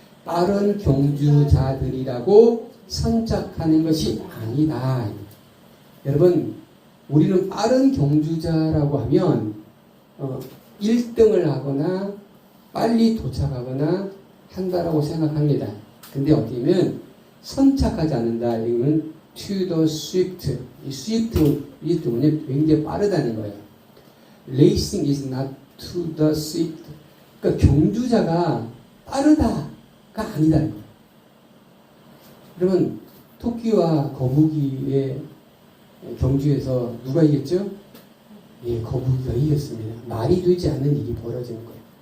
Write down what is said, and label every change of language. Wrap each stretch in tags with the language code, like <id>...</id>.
<ko>빠른 경주자들이라고 선착하는 것이 아니다. 여러분, 우리는 빠른 경주자라고 하면 1등을 하거나 빨리 도착하거나 한다라고 생각합니다. 근데 어떻게 보면 선착하지 않는다. 이거는</ko> <en>to the swift.</en> <ko>이 swift 뭐냐? 굉장히 빠르다는 거예요.</ko> <en>Racing is not to the swift.</en> <ko>그러니까 경주자가 빠르다가 아니다는 거예요. 그러면 토끼와 거북이의 경주에서 누가 이겼죠? 예, 거북이가 이겼습니다. 말이 되지 않는 일이 벌어지는 거예요.</ko>